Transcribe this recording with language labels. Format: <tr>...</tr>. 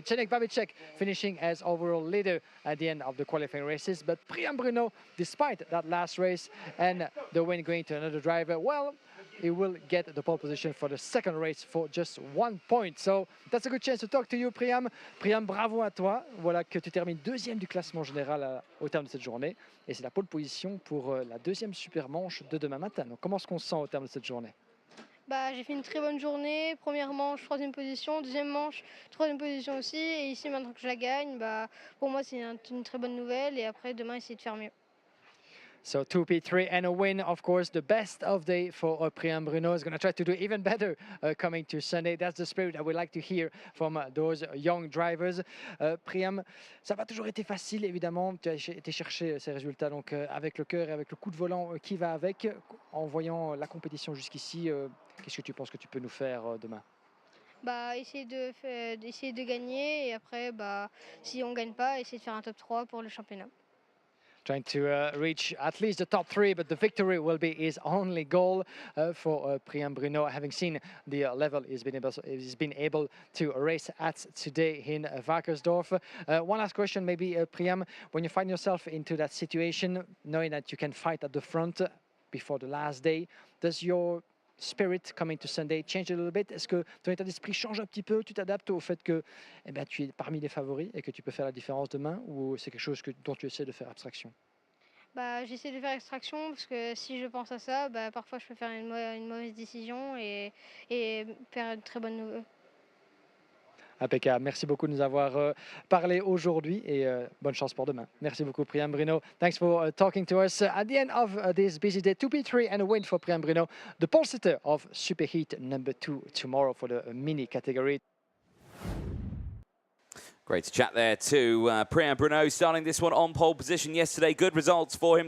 <en>Tadej Babicek finishing as overall leader at the end of the qualifying races. But Priam Bruno, despite that last race and the win going to another driver, well, he will get the pole position for the second race for just 1 point. So that's a good chance to talk to you, Priam.</en> <fr>Priam, bravo à toi. Voilà que tu termines 2e du classement général au terme de cette journée. Et c'est la pole position pour la 2e super manche de demain matin. Donc comment est-ce qu'on se sent au terme de cette journée? Bah, j'ai fait une très bonne journée. Première manche, 3e position. 2e manche, 3e position aussi. Et ici, maintenant que je la gagne, bah, pour moi, c'est une très bonne nouvelle. Et après, demain, essayer de faire mieux.</fr> <en>So 2P3 and a win, of course, the best of day for Priam Bruno. Is going to try to do even better coming to Sunday. That's the spirit that we like to hear from those young drivers.</en> <fr>Priam, ça n'a pas toujours été facile, évidemment. Tu as été chercher ces résultats donc, avec le cœur et avec le coup de volant qui va avec. En voyant la compétition jusqu'ici, qu'est-ce que tu penses que tu peux nous faire demain? Bah, essayer de gagner. Et après, bah, si on ne gagne pas, essayer de faire un top 3 pour le championnat.</fr> <en>Trying to reach at least the top 3, but the victory will be his only goal for Priam Bruno, having seen the level he's been able to race at today in Wackersdorf. One last question, maybe, Priam, when you find yourself into that situation, knowing that you can fight at the front before the last day, does your spirit coming to Sunday change a little bit?</en> <fr>Est-ce que ton état d'esprit change un petit peu? Tu t'adaptes au fait que tu es parmi les favoris et que tu peux faire la différence demain, ou c'est quelque chose dont tu essaies de faire abstraction? Bah, j'essaie de faire extraction parce que si je pense à ça, bah, parfois je peux faire une mauvaise décision et faire une très bonne nouvelle. Impeccable. Merci beaucoup de nous avoir parlé aujourd'hui et bonne chance pour demain. Merci beaucoup, Priam Bruno.</fr> <en>Thanks for talking to us. At the end of this busy day, 2P3 and a win for Priam Bruno, the pole sitter of Superheat number 2 tomorrow for the mini category. Great to chat there to Priam Bruno, starting this one on pole position yesterday. Good results for him.</en>